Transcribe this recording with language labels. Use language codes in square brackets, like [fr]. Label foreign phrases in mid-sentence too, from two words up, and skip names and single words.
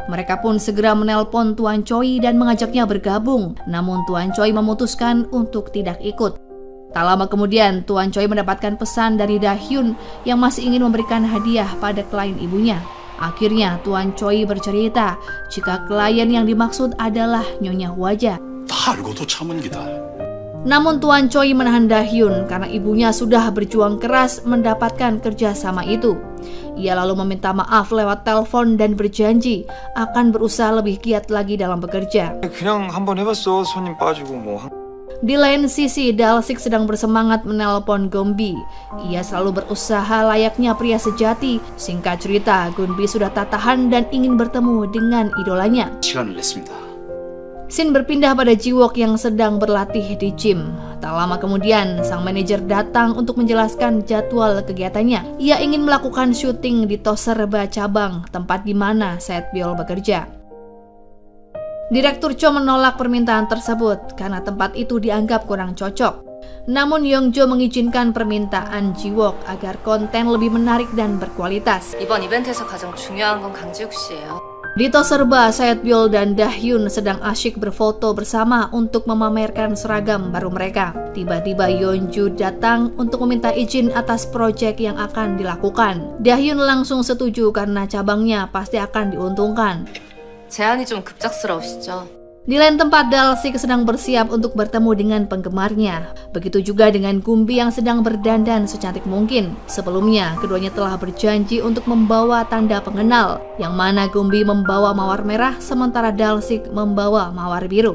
[id] Mereka pun segera menelpon Tuan Choi dan mengajaknya bergabung. Namun Tuan Choi memutuskan untuk tidak ikut. Tak lama kemudian, Tuan Choi mendapatkan pesan dari Dahyun yang masih ingin memberikan hadiah pada klien ibunya. Akhirnya Tuan Choi bercerita jika klien yang dimaksud adalah Nyonya Hwaja. [ko] 다 알고도 참은 기다. [id] Namun Tuan Choi menahan Dahyun karena ibunya sudah berjuang keras mendapatkan kerjasama itu. Ia lalu meminta maaf lewat telepon dan berjanji akan berusaha lebih giat lagi dalam bekerja. [ko] 그냥 한번 해봤어. 손님 빠지고 뭐. [id] Di lain sisi, Dalsik sedang bersemangat menelpon Gombi. Ia selalu berusaha layaknya pria sejati. Singkat cerita, Gombi sudah tak tahan dan ingin bertemu dengan idolanya. [ko] 시간을 냈습니다. [id] Scene berpindah pada Jiwook yang sedang berlatih di gym. Tak lama kemudian, sang manajer datang untuk menjelaskan jadwal kegiatannya. Ia ingin melakukan syuting di tos serba cabang, tempat di mana Saetbyul bekerja. Direktur Cho menolak permintaan tersebut karena tempat itu dianggap kurang cocok. Namun Yongjo mengizinkan permintaan Jiwook agar konten lebih menarik dan berkualitas. [ko] 이번 이벤트에서 가장 중요한 건 강지욱 씨예요. [id] Di tos serba, Saetbyul dan Dahyun sedang asyik berfoto bersama untuk memamerkan seragam baru mereka. Tiba-tiba Yeonju datang untuk meminta izin atas proyek yang akan dilakukan. Dahyun langsung setuju karena cabangnya pasti akan diuntungkan. [ko] 제안이 좀 급작스러우시죠? [id] Di lain tempat, Dalsik sedang bersiap untuk bertemu dengan penggemarnya. Begitu juga dengan Gumbi yang sedang berdandan secantik mungkin. Sebelumnya, keduanya telah berjanji untuk membawa tanda pengenal, yang mana Gumbi membawa mawar merah sementara Dalsik membawa mawar biru.